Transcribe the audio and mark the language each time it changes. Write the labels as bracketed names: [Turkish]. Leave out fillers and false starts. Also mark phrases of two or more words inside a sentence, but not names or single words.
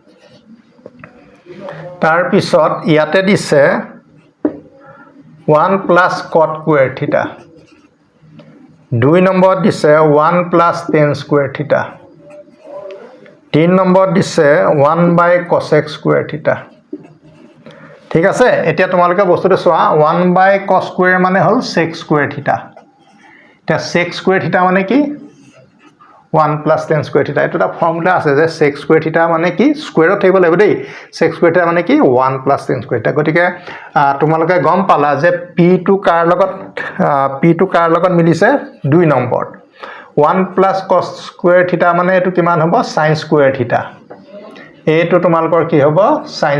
[Assamese] তাৰ পিছত ইয়াতে দিছে 1 + [English] cot square theta [Assamese] 2 নম্বৰ দিছে 1 + [English] tan square theta [Assamese] 3 নম্বৰ দিছে 1 / [English] cosec square theta [Assamese] ঠিক আছে এতিয়া তোমালোকে বস্তুটো চোৱা 1 / [English] cos square [Assamese] মানে হল [English] sec square theta [Assamese] তে [English] sec square theta [Assamese] মানে কি 1 + [English] tan square theta [Assamese] এটা ফর্মুলা আছে যে [English] sec square theta [Assamese] মানে কি স্কয়ারত থাকিব লাগিব দেই [English] sec square theta [Assamese] মানে কি 1 + [English] tan square theta [Assamese] গটিকে তোমালোকে গম পালা যে p টো কাৰ লগত মিলিছে 2 নম্বৰ 1 + [English] cos square theta [Assamese] মানে এটো কিমান হ'ব [English] sin square theta [Assamese] এইটো তোমালোকৰ কি হ'ব sin